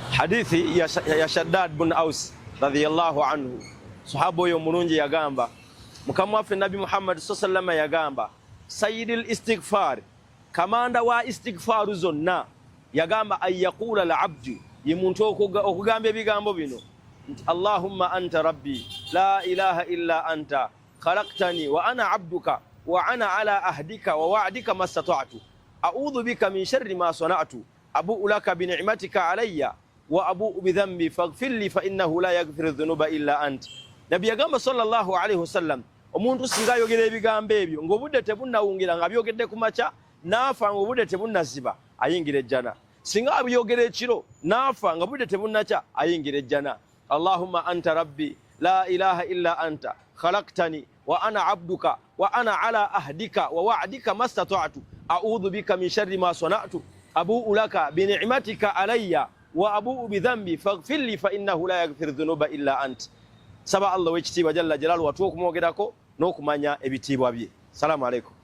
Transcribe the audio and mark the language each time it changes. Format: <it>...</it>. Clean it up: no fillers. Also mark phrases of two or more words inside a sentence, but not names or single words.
<lg>hadithi ya Shaddad bin Aus</lg> <ar>رضي الله عنه</ar> <lg>sahaba oyo mulungi yagamba mukama waffe Nabi Muhammad</lg> <ar>صلى الله عليه</ar> <lg>yagamba</lg> <ar>سيد الاستغفار</ar> <lg>kamanda wa istighfaru zonna yagamba</lg> <ar>أن يقول العبد</ar> <lg>yimuntu okugamba ebigambo bino</lg> <ar>اللهم أنت ربي لا إله إلا أنت خلقتني وأنا عبدك وأنا على عهدك ووعدك ما استطعت أعوذ بك من شر ما صنعت أبوء لك بنعمتك علي وأبوء بذنبي فاغفر لي فإنه لا يغفر الذنوب إلا أنت.</ar> <lg>Nabi yagamba</lg> <ar>صلى الله عليه وسلم</ar> <lg>omuntu singa yogera ebigambo ebyo ng'obudde tebunnawungira nga byogedde ku makya nafa ng'obudde tebunnaziba ayingira ejjana, singa abyogera ekiro nafa nga budde tebunnakya ayingira ejjana.</lg> <ar>اللهم أنت ربي لا إله إلا أنت خلقتني وأنا عبدك وأنا على عهدك ووعدك ما استطعت أعوذ بك من شر ما صنعت أبوء لك بنعمتك علي وأبوء بذنبي فاغفر لي فإنه لا يغفر الذنوب إلا أنت.</ar> <lg>Saba Allah wekitiibwa</lg> <ar>جل جلاله</ar> <lg>watuwa okumwogerako n'okumanya ebitiibwa bye.</lg> <ar>السلام عليكم.</ar>